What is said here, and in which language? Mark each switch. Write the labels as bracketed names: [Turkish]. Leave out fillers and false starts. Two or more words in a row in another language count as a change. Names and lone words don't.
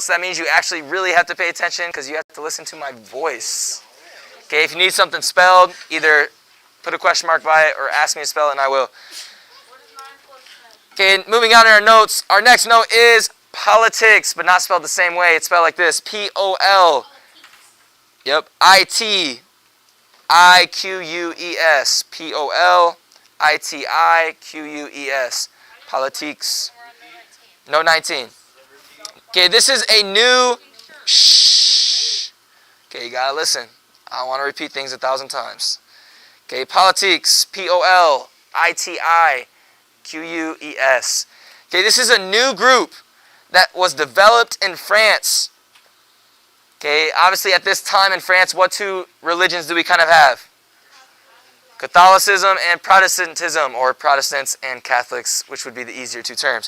[English] That means you actually really have to pay attention because you have to listen to my voice. Okay, if you need something spelled, either put a question mark by it or ask me to spell it and I will. Okay, moving on to our notes. Our next note is politics, but not spelled the same way. It's spelled like this. P-O-L. Yep. I-T-I-Q-U-E-S. P-O-L-I-T-I-Q-U-E-S. Politics. No 19. Okay, this is a new... Shh. Okay, you gotta listen. I don't want to repeat things 1,000 times. Okay, politics. P-O-L-I-T-I-Q-U-E-S. Okay, this is a new group that was developed in France. Okay, obviously at this time in France, what two religions do we kind of have? Catholicism and Protestantism, or Protestants and Catholics, which would be the easier two terms.